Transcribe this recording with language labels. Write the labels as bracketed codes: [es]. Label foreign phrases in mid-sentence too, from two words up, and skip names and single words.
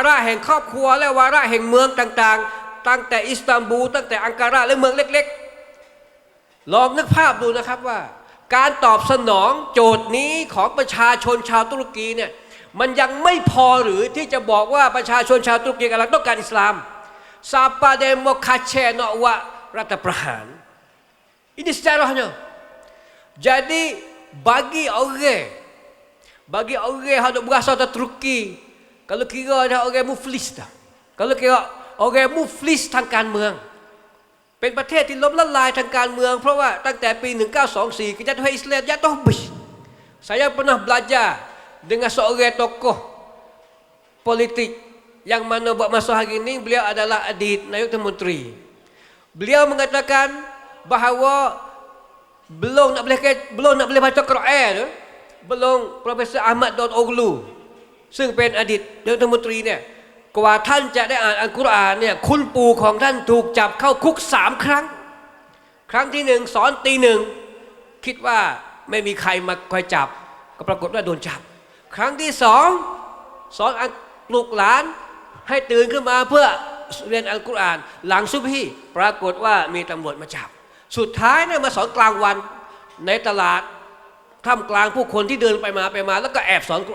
[th] ระแห่งครอบครัวและวาระแห่งเมืองต่างๆตั้งแต่อิสตันบูลตั้งแต่อังการาและเมืองเล็กๆลองนึกภาพดูนะครับว่าการตอบสนองโจทย์นี้ของประชาชนชาวตุรกีเนี่ยมันยังไม่พอหรือที่จะบอกว่าประชาชนชาวตุรกีกำลังต้องการอิสลามซาปาเดโมคาเชโนวะรัฐประหาร [ms] ini sejarahnya jadi bagi orang yang berasal dari Turki kalau kira ada orang muflis dah kalau kira orang muflis [th] ทางการเมืองเป็นประเทศที่ล้มละลายทางการเมืองเพราะว่าตั้งแต่ปี 1924 [ms] kejatuhan Islam jatuh habis saya pernah belajar dengan seorang tokoh politik yang mana buat masa hari ini beliau adalah adik Nayib Menteri. Beliau mengatakan bahawa belum nak boleh baca Quran tu, belum Profesor Ahmad Daud Oglu [th] ซึ่งเป็นอดีตนายกรัฐมนตรีเนี่ยกว่าท่านจะได้อ่านอัลกุรอานเนี่ยคุณปู่ของท่านถูกจับเข้าคุก3 ครั้งครั้งที่1สอนตี 1คิดว่าไม่มีใครมาคอยจับก็ปรากฏว่าโดนจับ ครั้งที่2สอนปลุกหลานให้ตื่นขึ้นมาเพื่อเรียนอัลกุรอานหลังซุบฮีปรากฏว่ามีตำรวจมาจับสุดท้ายเนี่ยมาสอนกลางวันในตลาดท่ามกลางผู้คนที่เดินไปมาแล้วก็แอบสอนกุร